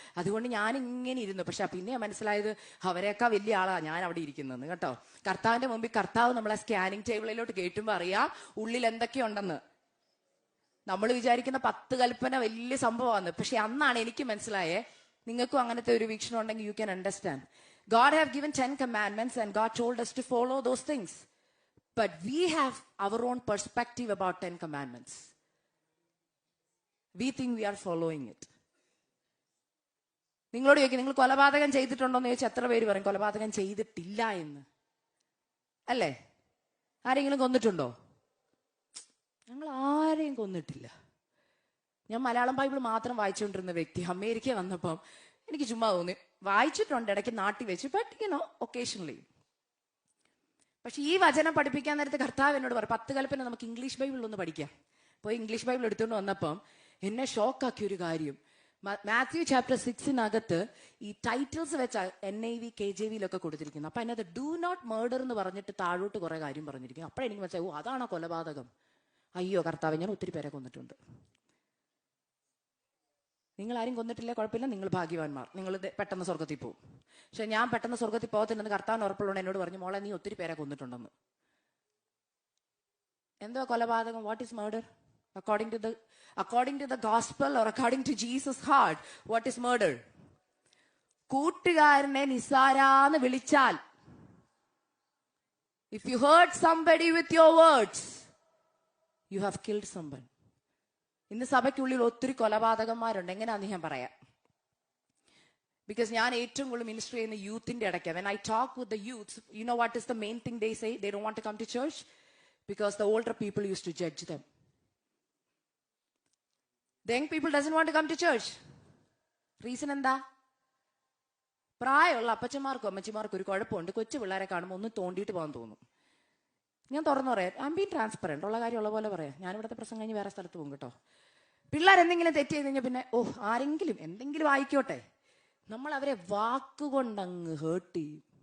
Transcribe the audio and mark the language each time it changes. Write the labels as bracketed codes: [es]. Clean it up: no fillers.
[ml] അതുകൊണ്ട് ഞാൻ ഇങ്ങനെ ഇരുന്നു. പക്ഷെ പിന്നെ മനസ്സിലായത് അവരെയൊക്കെ വലിയ ആളാ ഞാൻ അവിടെ ഇരിക്കുന്നത് കേട്ടോ. കർത്താവിന്റെ മുമ്പിൽ കർത്താവ് നമ്മളെ സ്കാനിങ് ടേബിളിലോട്ട് കേട്ടുമ്പോൾ അറിയാം ഉള്ളിൽ എന്തൊക്കെയുണ്ടെന്ന്. നമ്മൾ വിചാരിക്കുന്ന 10 കൽപ്പന വലിയ സംഭവമാണ്. പക്ഷെ അന്നാണ് എനിക്ക് മനസ്സിലായേ, നിങ്ങൾക്കും അങ്ങനത്തെ ഒരു വീക്ഷണം ഉണ്ടെങ്കിൽ [en] You can understand. God have given 10 commandments and God told us to follow those things. But we have our own perspective about 10 commandments. We think we are following it. [ml] നിങ്ങളോട് ചോദിക്കും, നിങ്ങൾ കൊലപാതകം ചെയ്തിട്ടുണ്ടോ എന്ന് ചോദിച്ചാൽ എത്ര പേര് പറയും കൊലപാതകം ചെയ്തിട്ടില്ല എന്ന്? അല്ലേ? ആരെങ്കിലും കൊന്നിട്ടുണ്ടോ? ഞങ്ങൾ ആരെയും കൊന്നിട്ടില്ല. ഞാൻ മലയാളം ബൈബിൾ മാത്രം വായിച്ചുകൊണ്ടിരുന്ന വ്യക്തി. അമേരിക്ക വന്നപ്പം എനിക്ക് ചുമ്മാ തോന്നി, വായിച്ചിട്ടുണ്ട് ഇടയ്ക്ക് നാട്ടിൽ വെച്ച്, [en] But occasionally. [ml] പക്ഷെ ഈ വചനം പഠിപ്പിക്കാൻ നേരത്തെ കർത്താവ് എന്നോട് പറയും 10 കൽപ്പന നമുക്ക് ഇംഗ്ലീഷ് ബൈബിളിലൊന്ന് പഠിക്കാം. പോയി ഇംഗ്ലീഷ് ബൈബിൾ എടുത്തുകൊണ്ട് വന്നപ്പം എന്നെ ഷോക്കാക്കിയ ഒരു കാര്യം, മാത്യു ചാപ്റ്റർ 6 ഈ ടൈറ്റിൽസ് വെച്ച NIV KJV കൊടുത്തിരിക്കുന്നു. അപ്പൊ അതിനകത്ത് [en] do not murder [ml] എന്ന് പറഞ്ഞിട്ട് താഴോട്ട് കുറെ കാര്യം പറഞ്ഞിരിക്കും. അപ്പോഴെനിക്ക് മനസ്സിലായി, അതാണോ കൊലപാതകം? അയ്യോ കർത്താവ്, ഞാൻ ഒത്തിരി പേരെ കൊന്നിട്ടുണ്ട്. നിങ്ങൾ ആരും കൊന്നിട്ടില്ല, കുഴപ്പമില്ല, നിങ്ങൾ ഭാഗ്യവാന്മാർ, നിങ്ങൾ പെട്ടെന്ന് സ്വർഗത്തിൽ പോകും. പക്ഷെ ഞാൻ പെട്ടെന്ന് സ്വർഗത്തിൽ പോകത്തില്ലെന്ന് കർത്താവിന് ഉറപ്പുള്ളതുകൊണ്ട് എന്നോട് പറഞ്ഞു, മോളെ നീ ഒത്തിരി പേരെ കൊന്നിട്ടുണ്ടെന്ന്. എന്തോ കൊലപാതകം? [en] What is murder? According to the gospel or according to Jesus' heart, what is murder? [ml] കൂട്ടുകാരനെ നിസാരാന്ന് വിളിച്ചാൽ, [en] if you hurt somebody with your words, you have killed someone. [ml] ഇന്ന് സഭയ്ക്കുള്ളിൽ ഒത്തിരി കൊലപാതകന്മാരുണ്ട്. എങ്ങനെയാന്ന് ഞാൻ പറയാം. ബിക്കോസ് ഞാൻ ഏറ്റവും കൂടുതൽ മിനിസ്റ്റർ ചെയ്യുന്ന യൂത്തിന്റെ ഇടയ്ക്ക്. [en] When I talk with the youths, you know what is the main thing they say? They don't want to come to church because the older people used to judge them. The young people doesn't want to come to church. [ml] Reason എന്താ? പ്രായമുള്ള അപ്പച്ചന്മാർക്കും അമ്മച്ചിമാർക്കും ഒരു കുഴപ്പമുണ്ട്. കൊച്ചു പിള്ളേരെ കാണുമ്പോൾ ഒന്ന് തോണ്ടിയിട്ട് പോകാൻ തോന്നും. ഞാൻ തുറന്നു പറയാം, [en] I am been transparent. [ml] ഉള്ള കാര്യം ഉള്ള പോലെ പറയാം. ഞാൻ ഇവിടുത്തെ പ്രസംഗം കഴിഞ്ഞ് വേറെ സ്ഥലത്ത് പോകും കേട്ടോ. പിള്ളേരെന്തെങ്കിലും തെറ്റ് ചെയ്ത് കഴിഞ്ഞാൽ പിന്നെ ആരെങ്കിലും എന്തെങ്കിലും ആയിക്കോട്ടെ, നമ്മൾ അവരെ വാക്കുകൊണ്ടങ്ങ് ഹേർട്ട് ചെയ്യും.